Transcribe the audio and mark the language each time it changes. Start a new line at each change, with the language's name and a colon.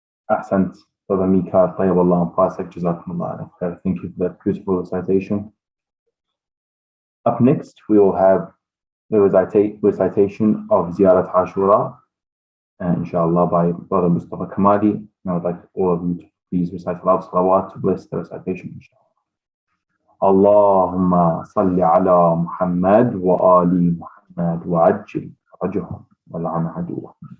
Arabic: أحسنت brother Mika, طيب الله أنفاسك, جزاكم الله خير.
English: Thank you for that beautiful recitation. Up next, we will have the recitation of Ziyarat Ashura, inshallah, by brother Mustafa Kamali. And I would like all of you to please recite aloud salawat to bless the recitation, inshallah.
Arabic: اللهم صل على محمد وآل محمد وعجل فرجهم ولعن عدوهم.